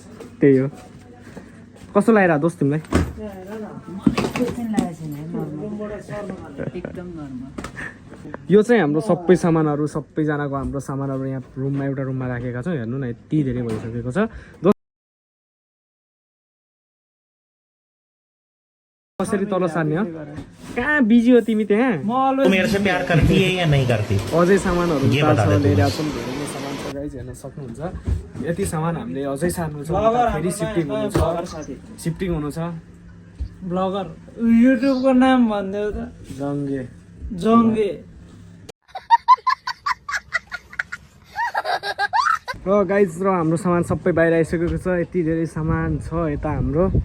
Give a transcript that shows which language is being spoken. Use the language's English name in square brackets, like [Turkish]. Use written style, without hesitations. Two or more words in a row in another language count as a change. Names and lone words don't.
[Nepali] त्यही हो कस्तो लागिरहेको दोस्त तिमीलाई यो चाहिँ हाम्रो सबै सामानहरू सबैजनाको हाम्रो सामानहरू यहाँ रुममा एउटा रुममा राखेका छौँ हेर्नु न यति धेरै भइसकेको छ कसरी तल सार्ने हो कहाँ बिजी हो तिमी त्यहाँ [Hindi] मेरे से प्यार करती है या नहीं करती [Nepali] अझै सामानहरू लिएर छौँ धेरै नै सामान छ गाइज हेर्न सक्नुहुन्छ यति सामान हामीले अझै सार्नु छ फेरि सिफ्टिङ हुनु छ ब्लगर युट्युबको नाम भनिदेऊ त जङ्गे जङ्गे र गाइज र हाम्रो सामान सबै बाहिर आइसकेको छ यति धेरै सामान छ यता हाम्रो